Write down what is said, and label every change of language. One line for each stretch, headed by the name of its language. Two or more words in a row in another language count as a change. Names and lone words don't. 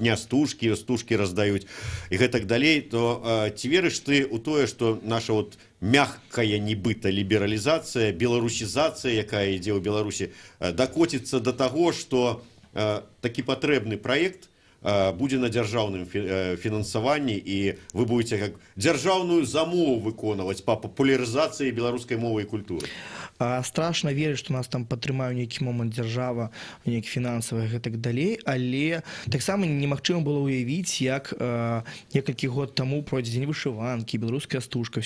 Belarusian: дня стужкі раздаюць і гэтак далей, то ці верыш ты ў тое, што наша вот мягкая нібыта лібералізацыя, беларусізацыя, якая ідзе ў Беларусі, дакоціцца да таго, што такі патрэбны праект будзе на дзяржаўным фінансаванні, і
Russian: вы будете как
Belarusian: дзяржаўную замову выконваць па папулярызацыі беларускай мовы і культуры? Страшна верыць, што нас там падтрымае нейкі момант дзяржава, нейкі фінансавы і гэтак далей, але таксама немагчыма было ўявіць, як некалькі год таму пройдзе дзень вышыванкі, беларуская стужка.